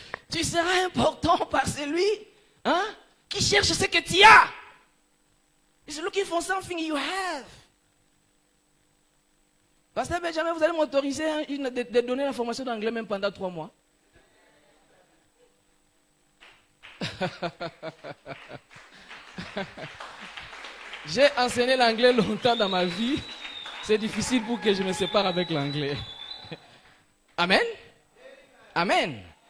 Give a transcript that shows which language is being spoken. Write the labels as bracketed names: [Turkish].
[French] Tu seras important par celui qui cherche ce que tu as. [English] He's looking for something you have. [French] Pasteur Benjamin, vous allez m'autoriser de donner l'information d'anglais même pendant 3 mois. J'ai enseigné l'anglais longtemps dans ma vie. C'est difficile pour que je me sépare avec l'anglais. Amen. Amen.